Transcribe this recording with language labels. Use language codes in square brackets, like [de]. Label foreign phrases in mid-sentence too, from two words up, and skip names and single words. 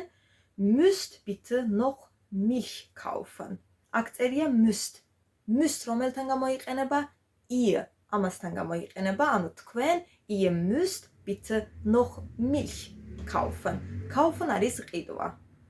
[de] Müsst bitte noch Milch kaufen. [ka] აქ წერია müsst. Müsst რომელთან გამოიყენება? Ihr. ამასთან გამოიყენება, ანუ თქვენ, [de] ihr müsst bitte noch Milch kaufen. [ka] Kaufen არის ყიდვა.